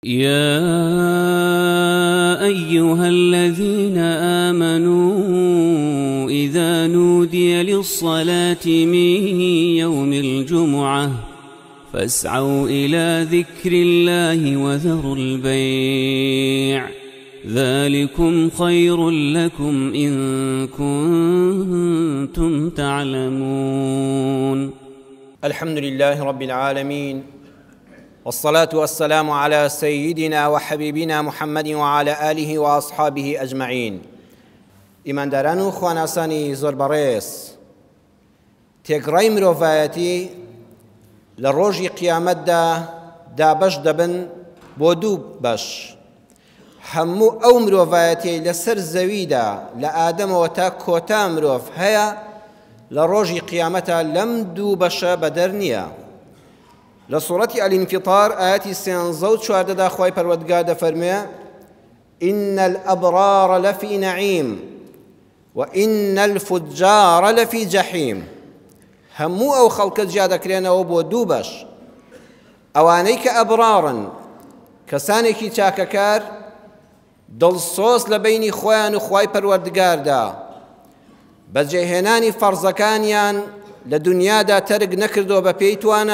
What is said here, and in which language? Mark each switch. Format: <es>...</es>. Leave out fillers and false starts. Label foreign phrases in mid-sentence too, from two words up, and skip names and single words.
<ar>يا أيها الذين آمنوا إذا نودي للصلاة من يوم الجمعة فاسعوا إلى ذكر الله وذروا البيع ذلكم خير لكم إن كنتم تعلمون. الحمد لله رب العالمين، والصلاة والسلام على سيدنا وحبيبنا محمد وعلى آله وأصحابه أجمعين.</ar> <ckb>إيمان داران خواناساني زور بريس تێگڕای مرۆڤایەتی لە ڕۆژی قیامەتدا دابەش دەبن بۆ دوو بەش. هەموو ئەو مرۆڤایەتی لەسەر زەویدا لە ئادەمەوە تا کۆتا مرۆڤ هەیە لە ڕۆژی قیامەتە لەم دوو بەشە بەدەر نییە. لە سوورەتی الانفطار ئاەتی 13 خوای پەروەردگار دەفەرمێ:</ckb> <ar>إن الأبرار لفي نعيم وإن الفجار لفي جحيم.</ar> <ckb>هەموو ئەو خەڵکە جیا دەکرێنەوە بۆ دوو بەش. ئەوانەی کە ئەبرارن، کەسانێکی چاکەکار، دڵسۆز لە بینی خۆیان و خوای پەروەردگاردا بەجێهێنانی فەرزەکانیان لە دنیادا تەرک نەکردەوە بە پێی توانە.</ckb>